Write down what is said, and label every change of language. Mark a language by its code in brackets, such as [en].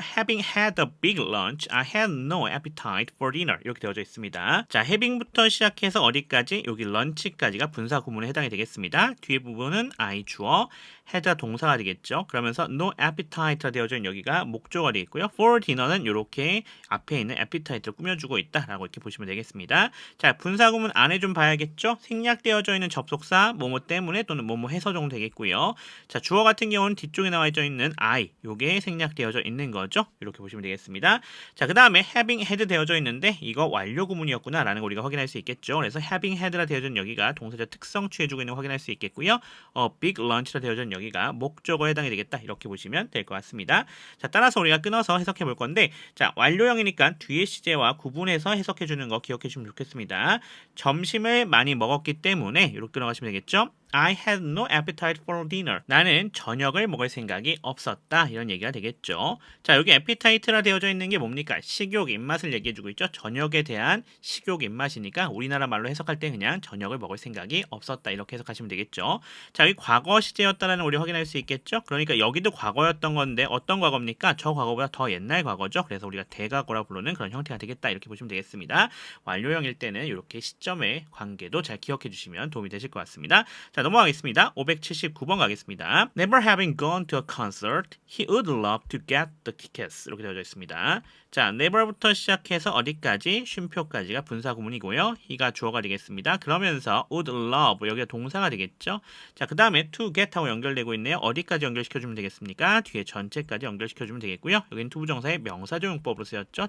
[en] Having had a big lunch, I had no appetite for dinner. [ko] 이렇게 되어져 있습니다. 자, having부터 시작해서 어디까지? 여기 lunch까지가 분사 구문에 해당이 되겠습니다. 뒤에 부분은 I 주어, had가 동사가 되겠죠. 그러면서 [en] no appetite [ko] 가 되어져 있는 여기가 목조가 되겠고요. [en] for dinner [ko] 는 이렇게 앞에 있는 appetite를 꾸며주고 있다라고 이렇게 보시면 되겠습니다. 자, 분사 구문 안에 좀 봐야겠죠. 생략되어져 있는 접속사 뭐뭐 때문에 또는 뭐뭐 해서 정도 되겠고요. 자, 주어 같은 경우는 뒤쪽에 나와져 있는 I, 요게 생략되어져 있는 거죠. 이렇게 보시면 되겠습니다. 자, 그 다음에 [en] having had [ko] 되어져 있는데 이거 완료 구문이었구나 라는 걸 우리가 확인할 수 있겠죠. 그래서 [en] having had [ko] 라 되어져 있는 여기가 동사적 특성 취해주고 있는 거 확인할 수 있겠고요. [en] big lunch [ko] 라 되어져 있는 여기가 목적어에 해당이 되겠다. 이렇게 보시면 될 것 같습니다. 자, 따라서 우리가 끊어서 해석해 볼 건데, 자, 완료형이니까 뒤에 시제와 구분해서 해석해 주는 거 기억해 주시면 좋겠습니다. 점심을 많이 먹었기 때문에 이렇게 끊어가시면 되겠죠. [en] I had no appetite for dinner. [ko] 나는 저녁을 먹을 생각이 없었다. 이런 얘기가 되겠죠. 자, 여기 appetite라 되어져 있는 게 뭡니까? 식욕, 입맛을 얘기해주고 있죠. 저녁에 대한 식욕, 입맛이니까 우리나라 말로 해석할 때 그냥 저녁을 먹을 생각이 없었다. 이렇게 해석하시면 되겠죠. 자, 여기 과거 시제였다라는 우리 확인할 수 있겠죠. 그러니까 여기도 과거였던 건데 어떤 과거입니까? 저 과거보다 더 옛날 과거죠. 그래서 우리가 대과거라 부르는 그런 형태가 되겠다. 이렇게 보시면 되겠습니다. 완료형일 때는 이렇게 시점의 관계도 잘 기억해 주시면 도움이 되실 것 같습니다. 자, 넘어가겠습니다. 579번 가겠습니다. [en] Never having gone to a concert, he would love to get the tickets. [ko] 이렇게 되어져 있습니다. 자, never부터 시작해서 어디까지? 쉼표까지가 분사 구문이고요. he가 주어가 되겠습니다. 그러면서 [en] would love [ko] 여기가 동사가 되겠죠. 자, 그 다음에 [en] to get [ko] 하고 연결되고 있네요. 어디까지 연결시켜주면 되겠습니까? 뒤에 전체까지 연결시켜주면 되겠고요. 여기는 투부정사의 명사조용법으로 쓰였죠.